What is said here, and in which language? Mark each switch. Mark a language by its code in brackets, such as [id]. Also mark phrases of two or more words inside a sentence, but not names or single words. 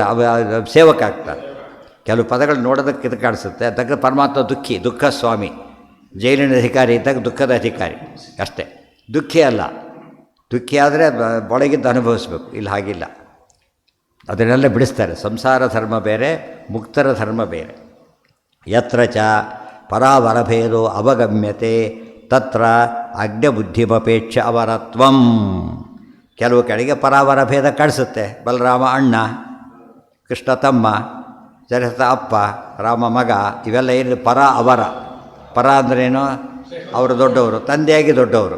[kn] ಸೇವಕ ಆಗ್ತಾನೆ. ಕೆಲವು ಪದಗಳು ನೋಡೋದಕ್ಕೆ ಇದು ಕಾಣಿಸುತ್ತೆ. ಅದಕ್ಕೆ ಪರಮಾತ್ಮ ದುಃಖ ಸ್ವಾಮಿ. ಜೈಲಿನ ಅಧಿಕಾರಿ ಇದ್ದಾಗ ದುಃಖದ ಅಧಿಕಾರಿ ಅಷ್ಟೇ, ದುಃಖಿ ಅಲ್ಲ. ದುಃಖಿ ಆದರೆ ಒಳಗಿದ್ದು ಅನುಭವಿಸ್ಬೇಕು. ಇಲ್ಲಿ ಹಾಗಿಲ್ಲ. ಅದನ್ನೆಲ್ಲ ಬಿಡಿಸ್ತಾರೆ. ಸಂಸಾರ ಧರ್ಮ ಬೇರೆ, ಮುಕ್ತರ ಧರ್ಮ ಬೇರೆ. [sa] ಯತ್ರ ಚ ಪರಾವರಭೇದೋ ಅವಗಮ್ಯತೆ ತತ್ರ ಅಜ್ಞಬುದ್ಧಿಮಪೇಕ್ಷ ಅವರತ್ವಂ. [kn] ಕೆಲವು ಕಡೆಗೆ ಪರಾವರ ಭೇದ ಕಾಣಿಸುತ್ತೆ. ಬಲರಾಮ ಅಣ್ಣ, ಕೃಷ್ಣ ತಮ್ಮ, ಜರಥ ಅಪ್ಪ, ರಾಮ ಮಗ, ಇವೆಲ್ಲ ಏನು ಪರ ಅವರ. ಪರ ಅಂದ್ರೇನು? ಅವರು ದೊಡ್ಡವರು, ತಂದೆಯಾಗಿ ದೊಡ್ಡವರು.